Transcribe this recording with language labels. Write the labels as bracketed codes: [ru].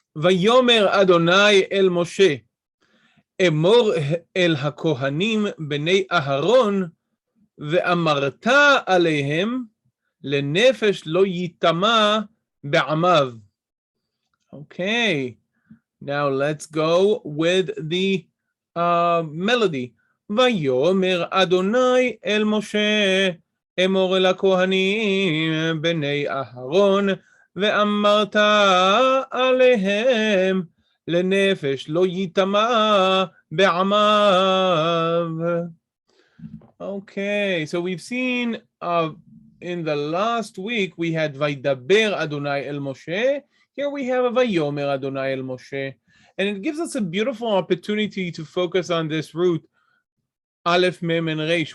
[he] ויאמר אדוני אל משה, אמור אל הכהנים בני אהרון, ואמרת עליהם, לנפש לא ייטמע בעמיו. [en] Okay, now let's go with the melody. [he] ויאמר אדוני אל משה, אמור אל הכהנים בני אהרון, ואמרת עליהם, לנפש לא ייטמע בעמיו. [en] Okay, so we've seen in the last week we had [he] Vaydaber Adonai El Moshe. [en] Here we have a [he] Vayomer Adonai El Moshe. [en] And it gives us a beautiful opportunity to focus on this root, Aleph, Mem, and Resh.